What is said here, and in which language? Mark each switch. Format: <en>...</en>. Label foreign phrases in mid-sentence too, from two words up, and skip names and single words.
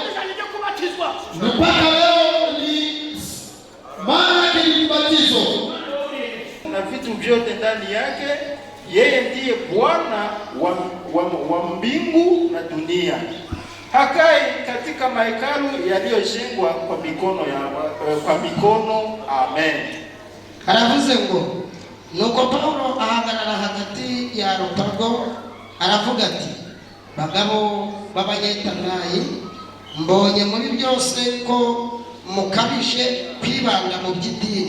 <sw>Mpaka leo ni maana yake ni kubatizo na vitu vyote ndani yake. Yeye ndiye Bwana wa mbingu na dunia. Hakai katika mahekalu yaliyojengwa kwa mikono. Amen.</sw> <rw>Aravuze ngo, nuko Paulo ahagarara hagati ya Areopago aravuga ati, bagabo b'Abanyetanai, mbonye muri byose ko mukabije kwibanda mu by'idini.</rw>